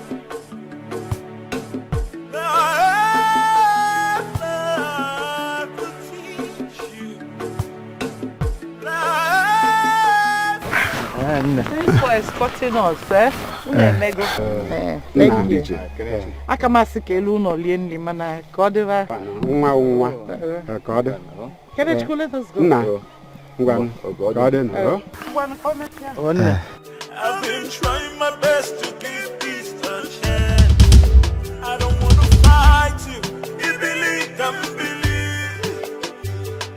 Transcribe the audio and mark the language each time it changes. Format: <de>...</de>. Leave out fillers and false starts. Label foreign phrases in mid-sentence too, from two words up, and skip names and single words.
<en>Thanks for escorting us, eh? Thank you.</en> <ig>Aka masị ka elu ụlọ lie nri mana ka ọ dịba. Ka ọ dị. Kenechukwu,</ig> <en>let us go.</en> <ig>Nna, ngwa ka ọ dị na.</ig> <en>I've been trying my best to give peace a chance. I don't want to fight you. You believe, I believe.</en>